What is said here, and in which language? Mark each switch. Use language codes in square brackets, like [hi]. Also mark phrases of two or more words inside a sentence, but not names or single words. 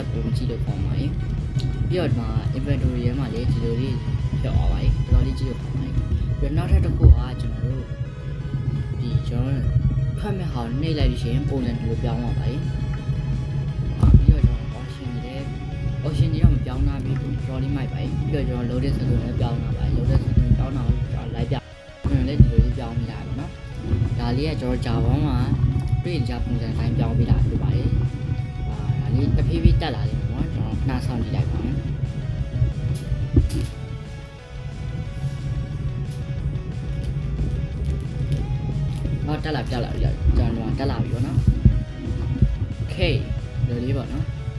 [my] ပုံကြည့်လို့ကောင်းပါရဲ့။ပြီးတော့ဒီမှာ inventory ထဲမှာလေဒီလိုလေးဖြောက်သွားပါရဲ့။တော်တော်လေးကြည့်လို့ကောင်းပါရဲ့။ပြီးတော့နောက်ထပ်တစ်ခုကကျွန်တော် တို့ဒီကျွန်တော်ဖတ်မဲ့ဟာနှိမ့်လိုက်လို့ရှိရင်ပုံစံဒီလိုပြောင်းသွားပါရဲ့။ပြီးတော့ကျွန်တော် option တွေတော့မ ပြောင်းတာပြီးတော့ draw လေးမိုက်ပါပြီးတော့ကျွန်တော် [en] loading sequence [my] လည်းပြောင်းတာပါ [en] loading sequence [my] ပြောင်းတာကိုကျွန်တော်လိုက်ပြကျွန်တော်လည်းဒီလိုလေးပြောင်းမိတာပါနော်ဒါလေးကကျွန်တော် Java မှာတွေ့ကြပုံစံတိုင်းပြောင်းပေးတာဖြစ်ပါတယ်ဒါလေးတစ်ဖြည်းဖြည်းတက်လာတယ်ပေါ့ကျွန်တော်နှားဆောင်ကြည့်လိုက်ပါမယ်တက်လာကျွန်တော်တက်လာပြီပေါ့နော် K ဒီလိုလေးပေါ့နော်